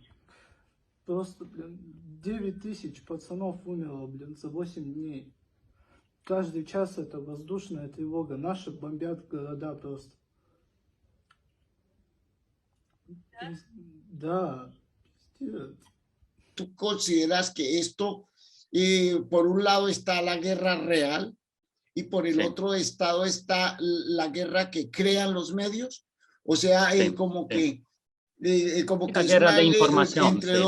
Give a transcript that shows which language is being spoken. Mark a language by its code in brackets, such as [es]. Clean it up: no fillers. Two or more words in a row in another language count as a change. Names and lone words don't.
[ru] Просто, блин, 9000 пацанов умерло, блин, за 8 дней. Каждый час это воздушная тревога. Наши бомбят города просто. Да, пиздец. [es] ¿Tú consideras que esto, por un lado está la guerra real y por el Sí. otro estado está la guerra que crean los medios? O sea, Sí, como sí. como La que es guerra una de información, entre sí.